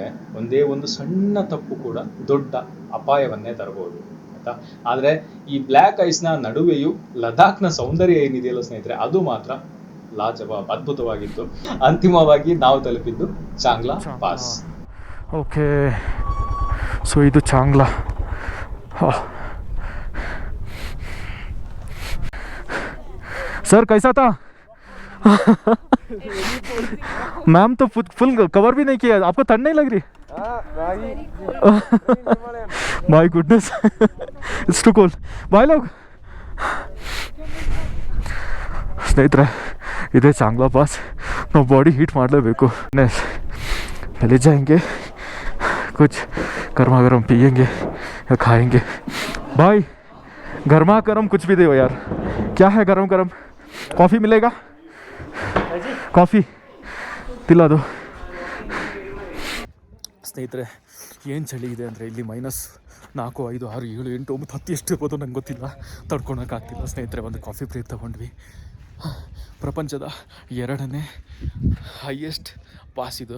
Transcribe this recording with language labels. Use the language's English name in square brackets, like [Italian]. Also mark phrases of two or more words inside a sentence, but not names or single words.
[Kannada] ಒಂದೇ ಒಂದು ಸಣ್ಣ ತಪ್ಪು ಕೂಡ ದೊಡ್ಡ ಅಪಾಯವನ್ನೇ ತರಬಹುದು ಆಯಿತಾ. ಆದರೆ ಈ [English] black ice [Kannada] ನಡುವೆಯೂ ಲದಾಖ್ನ ಸೌಂದರ್ಯ ಏನಿದೆಯಲ್ಲ ಸ್ನೇಹಿತರೆ, ಅದು ಮಾತ್ರ ಲಾಜವಾಬ್, ಅದ್ಭುತವಾಗಿತ್ತು. ಅಂತಿಮವಾಗಿ ನಾವು ತಲುಪಿದ್ದು ಚಾಂಗ್ಲಾ ಪಾಸ್. [English] okay, so [Kannada] ಇದು ಚಾಂಗ್ಲಾ. [Hindi] सर कैसा था? मैम तो [English] full cover [Hindi] भी नहीं किया, आपको ठंड नहीं लग रही? [English] My goodness, it's too cold. [Hindi] बाय लोग. [Kannada] ಸ್ನೇಹಿತರೆ, ಇದೇ ಚಾಂಗ್ಲಾ ಪಾಸ್. ನಾವು [English] body heat [Kannada] ಮಾಡಲೇಬೇಕು. [Hindi] ले जाएंगे, कुछ गर्मा गर्म पियेंगे या खाएंगे. भाई, गर्मा गर्म कुछ भी दे यार. क्या है गरम गरम? कॉफ़ी मिलेगा? कॉफ़ी [Kannada] ತಿಲ್ಲ ಅದು. ಸ್ನೇಹಿತರೆ, ಏನು ಚಳಿ ಇದೆ ಅಂದರೆ ಇಲ್ಲಿ -4, -5, -6, -7, -8, -9, 10 ಎಷ್ಟು ಇರ್ಬೋದು ನಂಗೆ ಗೊತ್ತಿಲ್ಲ, ತಡ್ಕೊಳಕ್ಕಾಗ್ತಿಲ್ಲ ಸ್ನೇಹಿತರೆ. ಒಂದು [English] coffee break [Kannada] ತೊಗೊಂಡ್ವಿ. ಪ್ರಪಂಚದ 2ನೇ [English] highest pass [Kannada] ಇದು.